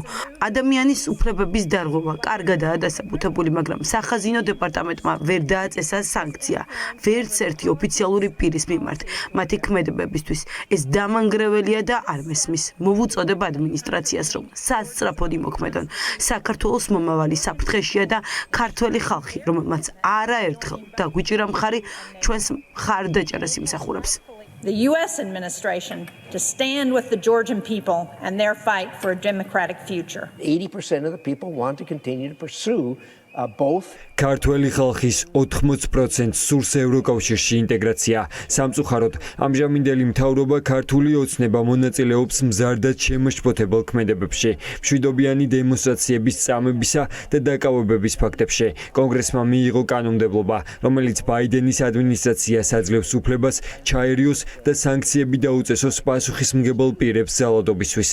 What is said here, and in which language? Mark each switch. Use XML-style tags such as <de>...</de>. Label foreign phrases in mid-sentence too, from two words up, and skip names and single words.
<ka>ადამიანის უფლებების დარღვევა კარგადაა დასაბუთებული, მაგრამ სახაზინო დეპარტამენტმა ვერ დააწესა სანქცია ვერც ერთი ოფიციალური პირის მიმართ მათი ქმედებებისთვის. ეს დამანგრეველია და არ მესმის. მოვუწოდებ ადმინისტრაციას, რომ სასწრაფოდ იმოქმედონ. საქართველოს მომავალი საფრთხეშია და ქართველი ხალხი, რომელმაც არაერთხელ დაგვიჭირა მხარი, ჩვენს მხარდაჭერას იმსახურებს.</ka> <en>The US administration to stand with the Georgian people and their fight for a democratic future. 80% of the people want to continue to pursue both.</en> <ka>ქართველი ხალხის 80% სურს ევროკავშირში ინტეგრაცია. სამწუხაროდ, ამჟამინდელი მთავრობა ქართული ოცნება მონაწილეობს მზარდად შემაშფოთებელ ქმედებებში, მშვიდობიანი დემონსტრაციების წამებისა და დაკავებების ფაქტებში. კონგრესმა მიიღო კანონმდებლობა, რომელიც ბაიდენის ადმინისტრაციას აძლევს უფლებას ჩაერიოს და სანქციები დაუწესოს პასუხისმგებელ პირებს ძალადობისთვის.</ka>